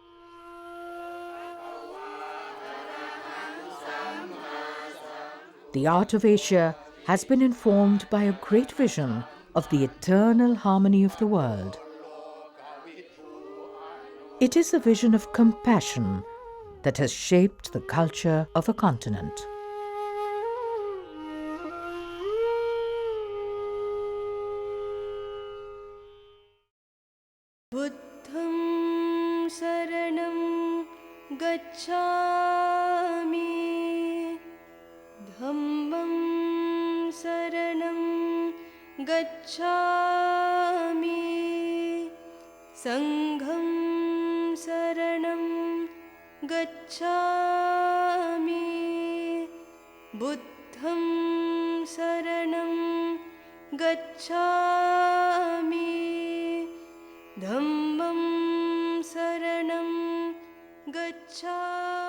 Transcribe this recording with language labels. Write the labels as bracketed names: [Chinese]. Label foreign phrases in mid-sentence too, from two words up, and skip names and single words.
[English] The art of Asia has been informed by a great vision of the eternal harmony of the world. It is a vision of compassion that has shaped the culture of a continent. [Pali] Buddham saranam gacchami, dhammam saranam gacchami, sangham saranam gacchami, buddham saranam gacchami, dhammam saranam gacchami.